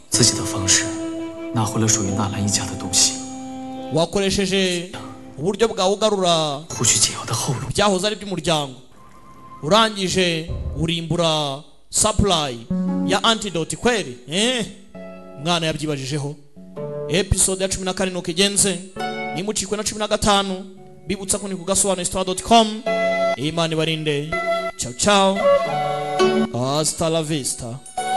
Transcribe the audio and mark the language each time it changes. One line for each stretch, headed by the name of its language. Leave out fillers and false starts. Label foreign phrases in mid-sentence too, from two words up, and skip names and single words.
Chinese: 自己的方式拿回了属于纳兰一家的东西
Kinyarwanda: wakoresheje uburyo bwawe ugarura byahoze ari by'umuryango urangije urimbura supply ya antidote kweli mwana yabyibajijeho episode ya 14 nuko igenze nimucikwe na 15 bibutsa ko ni kugasobanuristore.com Imana ibarinde
Italian: ciao ciao
Spanish: hasta la vista